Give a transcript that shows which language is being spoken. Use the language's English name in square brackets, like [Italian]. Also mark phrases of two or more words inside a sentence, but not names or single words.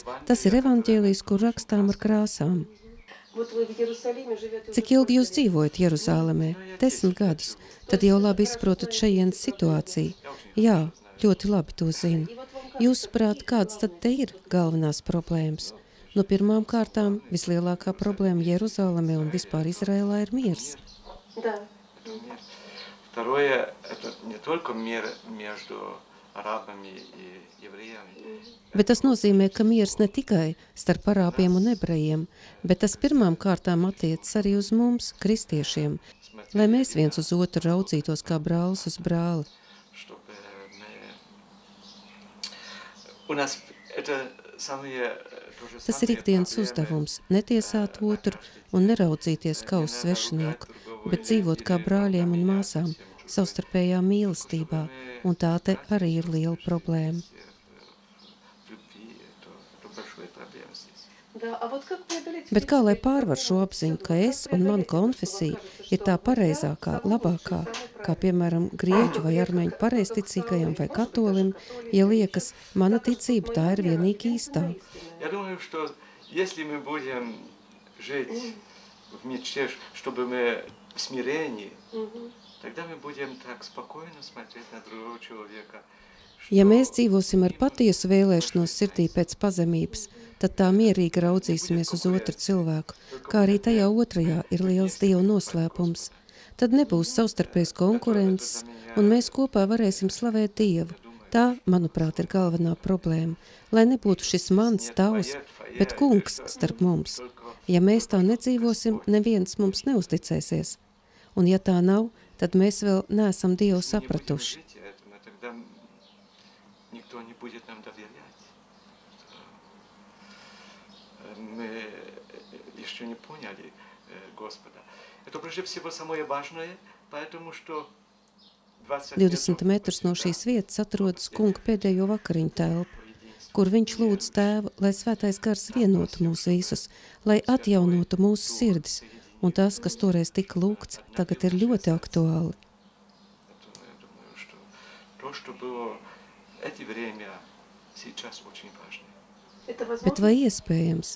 [Latvian] Tas ir evaņģēlijs, kur rakstām ar krāsām. Cik ilgi jūs dzīvojat Jeruzālemē? 10 gadus. Tad jau labi izprotat šejienes situāciju. Jā, ļoti labi to zinu. Jūsuprāt, kādas tad te ir galvenās problēmas? No pirmām kārtām vislielākā problēma Jeruzālemē un vispār Izraēlā ir miers. [Russian] Второе, это не только мир между arābami un евреями. [Latvian] Bet tas nozīmē, ka miers ne tikai starp arābiem un ebrejiem, bet tas pirmām kārtām attiecas arī uz mums, kristiešiem, lai mēs viens uz otru raudzītos kā brālis uz brāli. [Russian] У нас это самые [Latvian] Tas ir ikdienas uzdevums – netiesāt otru un neraudzīties kā uz svešinieku, bet dzīvot kā brāļiem un māsām, savstarpējā mīlestībā, un tā te arī ir liela problēma. Bet kā lai pārvar šo apziņu, ka es un mana konfesija ir tā pareizākā, labākā, kā piemēram grieķu vai armēņu pareizticīgajam vai katolim, ja liekas, mana ticība tā ir vienīgi īstā? [Russian] Я думаю, что если мы будем жить в мечте, чтобы мы в смирении, тогда мы будем так спокойно смотреть на другого человека. [Latvian] Ja mēs dzīvosim ar patiesu vēlēšanos sirdī pēc pazemības, tad tā mierīgi raudzīsimies uz otru cilvēku, kā arī tajā otrajā ir liels Dieva noslēpums. Tad nebūs savstarpējas konkurences, un mēs kopā varēsim slavēt Dievu. Tā, manuprāt, ir galvenā problēma, lai nebūtu šis mans, tavs, bet kungs starp mums. Ja mēs tā nedzīvosim, neviens mums neuzticēsies. Un ja tā nav, tad mēs vēl neesam Dievu sapratuši. [Russian] Никто не будет нам доверять. Мы еще не поняли Господа. Это прежде всего самое важное, поэтому что [Latvian] 20 metrus no šīs vietas atrodas kunga pēdējo vakariņu telpu, kur viņš lūdz Tēvu, lai svētais gars vienotu mūs visus, lai atjaunotu mūsu sirdis, un tas, kas toreiz tika lūgts, tagad ir ļoti aktuāli. Bet vai iespējams?